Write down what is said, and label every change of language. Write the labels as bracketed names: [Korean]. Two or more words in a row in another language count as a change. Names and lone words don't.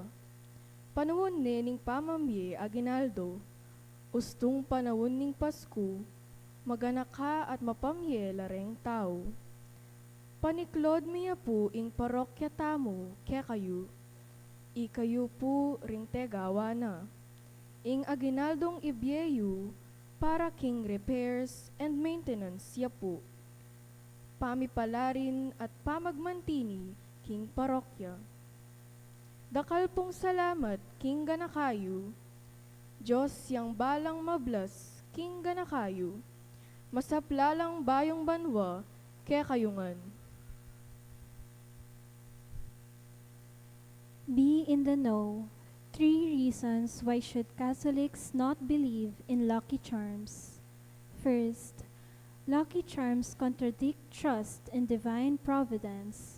[Pampanga] Panahon ning pamamye aginaldo, ustong panahon ning Pasko, maganaka at mapamye lareng tao. Paniklod miya po ing parokya tamo kaya kayo, ikayo po ring tegawa na. Ing aginaldong ibyeyu, para king [English] repairs and maintenance [Pampanga] ya po. Pamipalarin at pamagmantini king parokya. Dakal pong salamat king ganakayo. Diyos yang balang mablas king ganakayo. Masaplalang bayong banwa kaya kayungan. [English] Be in the know. 3 reasons why should Catholics not believe in lucky charms. First, lucky charms contradict trust in divine providence.